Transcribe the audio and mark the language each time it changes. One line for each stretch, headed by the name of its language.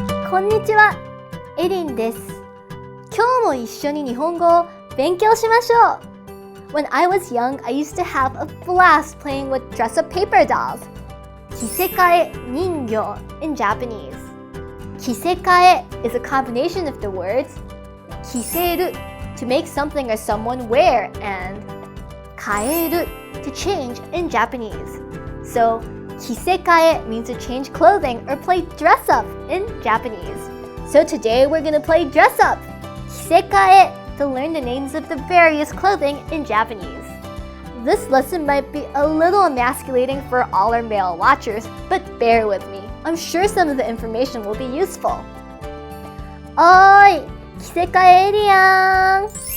Japanese: こんにちは、エリンです。今日も一緒に日本語を勉強しましょう。
English: When I was young, I used to have a blast playing with dress-up paper dolls. 着せ替え人形 in Japanese. 着せ替え is a combination of the words 着せる to make something or someone wear and 変える to change in Japanese. So, 着せ替え means to change clothing or play dress up in Japanese. So today we're going to play dress up 着せ替え to learn the names of the various clothing in Japanese. This lesson might be a little emasculating for all our male watchers, but bear with me. I'm sure some of the information will be useful.
Japanese: おーい、着せ替えエリアン。